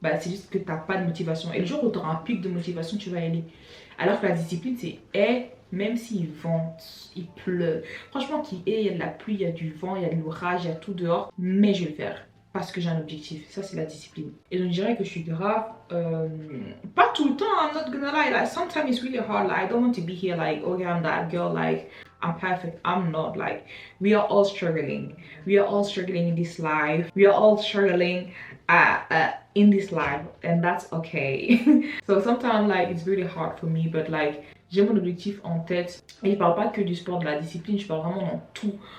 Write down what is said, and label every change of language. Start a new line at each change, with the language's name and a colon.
French: Bah, c'est juste que t'as pas de motivation. Et le jour où tu auras un pic de motivation, tu vas y aller. Alors que la discipline, c'est même s'il vente, il pleut. Franchement, il y a de la pluie, il y a du vent, il y a de l'orage, il y a tout dehors, mais je vais le faire. Parce que j'ai un objectif. Ça, c'est la discipline. Et donc, je dirais que je suis grave. Pas tout le temps,
English: I'm not gonna lie. Like, sometimes it's really hard. Like, I don't want to be here, like, okay, I'm that girl, like, I'm perfect. I'm not. Like, we are all struggling. We are all struggling in this life. We are all struggling in this life. And that's okay. So, sometimes, like, it's really hard for me.
French: But, like, j'ai mon objectif en tête. Et je parle pas que du sport, de la discipline. Je parle vraiment dans tout.